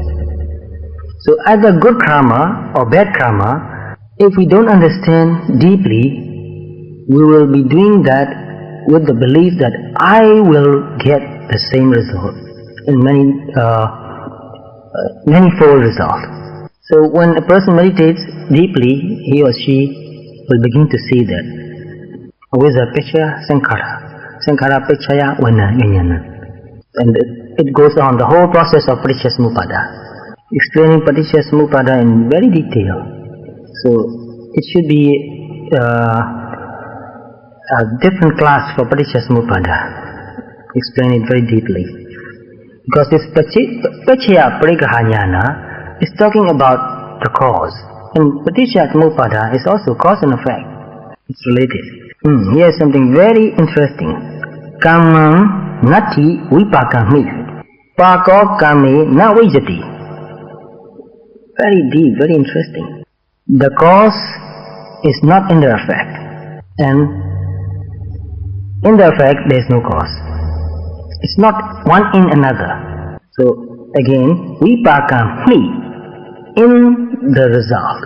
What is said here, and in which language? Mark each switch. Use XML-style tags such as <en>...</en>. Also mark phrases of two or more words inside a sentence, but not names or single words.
<en>So either good karma or bad karma, if we don't understand deeply, we will be doing that with the belief that I will get the same result in many-fold result. So when a person meditates deeply, he or she will begin to see that</en> <pi>avijja picchaya sankhara, sankhara picchaya vijnana,</pi> <en>and it goes on the whole process of</en> <pi>paticca samuppada,</pi> <en>explaining</en> <pi>paticca samuppada</pi> <en>in very detail. So it should be a different class for</en> <pi>paticca samuppada.</pi> <en>Explain it very deeply. Because this</en> <pi>paccaya parigraha jnana</pi> <en>is talking about the cause. And</en> <pi>paticca samuppada</pi> <en>is also cause and effect. It's related. Here's something very interesting.</en> <pi>Kamam nati vipakami. Pako kame na vijati.</pi> <en>Very deep, very interesting. The cause is not in the effect. And in the effect there is no cause. It's not one in another. So again, vipakami in the result.</en>